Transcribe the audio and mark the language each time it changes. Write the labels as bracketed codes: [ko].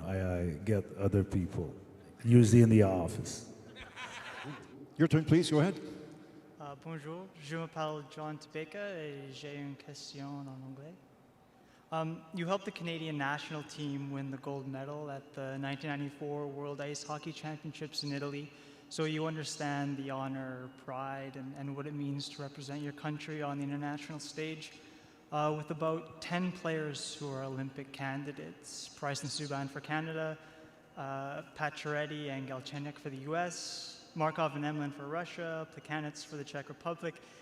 [en] I get other people, usually in the office. Your turn, please. Go ahead. [fr] Bonjour, je m'appelle John Topeka et j'ai une question en anglais. [en] You helped the Canadian national team win the gold medal at the 1994 World Ice Hockey Championships in Italy, so you understand the honor, pride, and what it means to represent your country on the international stage. With about 10 players who are Olympic candidates, Bryson Subban for Canada, Pacioretty and Galchenyuk for the U.S., Markov and Emlin for Russia, Plekanec for the Czech Republic,